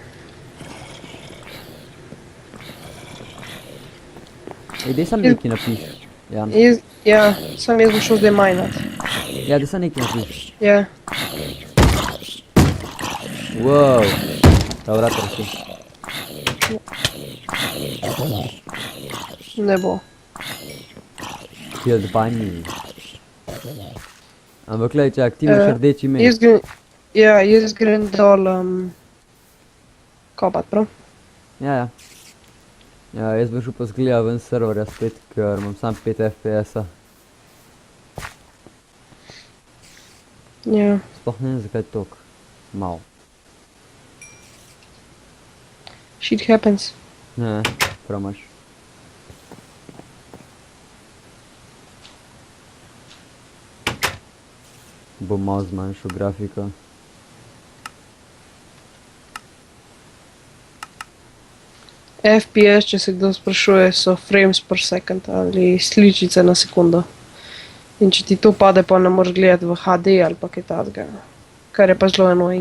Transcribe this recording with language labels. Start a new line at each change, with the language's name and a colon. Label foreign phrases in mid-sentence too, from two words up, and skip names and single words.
Slovenian: Dej sam nekaj napiš, Jan. Ja, sam jaz bom šel zdaj majnat. Ja, dej sam nekaj napiš. Ja, Wow. Ta vrata raste. ne bo.
English: Killed by me.
Slovenian: Ampak glej, čak, ti imaš rdeči meč. Jaz grem dol kopat, prav? Ja. Ja, jaz bi šel pa zgleda ven serverja spet, ker imam sam 5 FPS-a. Ja. Sploh ne vem, zakaj tok. Mal.
English: Shit happens.
Slovenian: Ne, prav imaš. Bom malo zmanjšal grafiko. FPS, če se kdo sprašuje, so
English: frames per second
Slovenian: ali sličice na sekundo. In če ti to pade, pa ne moreš gledati v HD ali pa kaj takega. Kar je pa zelo annoying.